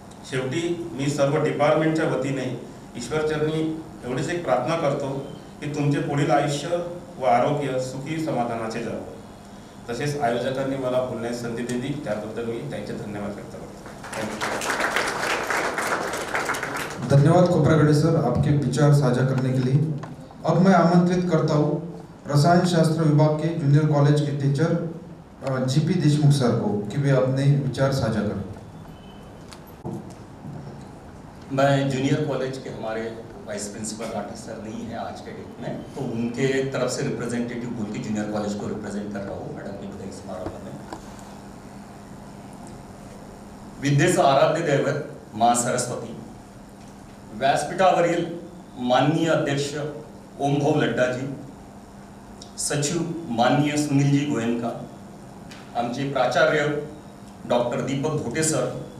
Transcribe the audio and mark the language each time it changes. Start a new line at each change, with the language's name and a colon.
Marathi: शेवटी मी सर्व डिपार्टमेंटच्या वतीने ईश्वरचरणी एवढीच एक प्रार्थना करतो की तुमचे पुढील आयुष्य व आरोग्य सुखी समाधानाचे जावं. तसेच आयोजकांनी मला बोलण्याची संधी दिली त्याबद्दल मी त्यांचे धन्यवाद व्यक्त करतो.
Hindi: धन्यवाद खोब्रागडे सर, आपके विचार साझा करने के लिए. अब मैं आमंत्रित करता हूँ रसायन शास्त्र विभाग के जूनियर कॉलेज के टीचर GP देशमुख सर को कि वे अपने विचार साझा करें. मैं जूनियर कॉलेज के हमारे वाइस प्रिंसिपल राठी सर नहीं है आज के डेट में, तो उनके तरफ से रिप्रेजेंटेटिव बोल के जूनियर कॉलेज को रिप्रेजेंट कर रहा हूँ मैडम की विदाई समारोह में.
Marathi: विद्येचं आराध्य दैवत माँ सरस्वती, व्यासपीठावरील माननीय अध्यक्ष ओमभाऊ लड्डाजी, सचिव माननीय सुनीलजी गोयनका, आमचे प्राचार्य डॉक्टर दीपक भोटे सर,